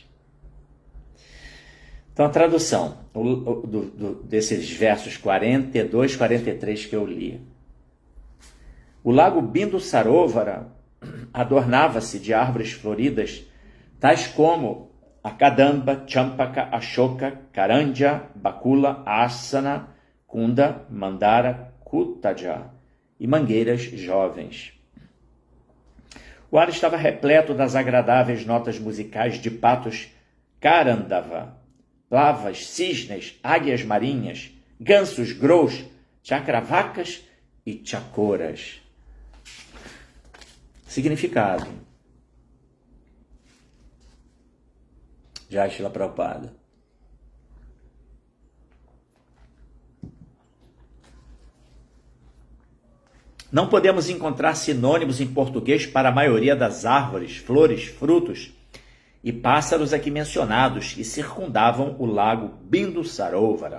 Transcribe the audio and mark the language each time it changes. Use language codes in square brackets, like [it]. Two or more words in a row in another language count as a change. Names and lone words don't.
[pt] Então, a tradução desses versos 42, 43 que eu li. O lago Bindu Sarovara adornava-se de árvores floridas, tais como a Kadamba, Champaka, Ashoka, Karanja, Bakula, Asana, Kunda, Mandara, Kutaja e mangueiras jovens. O ar estava repleto das agradáveis notas musicais de patos Karandava, lavas, cisnes, águias marinhas, gansos, grous, chakravacas e chakoras. Significado. Jai Srila Prabhupada. Não podemos encontrar sinônimos em português para a maioria das árvores, flores, frutos e pássaros aqui mencionados que circundavam o lago Bindu Sarovara.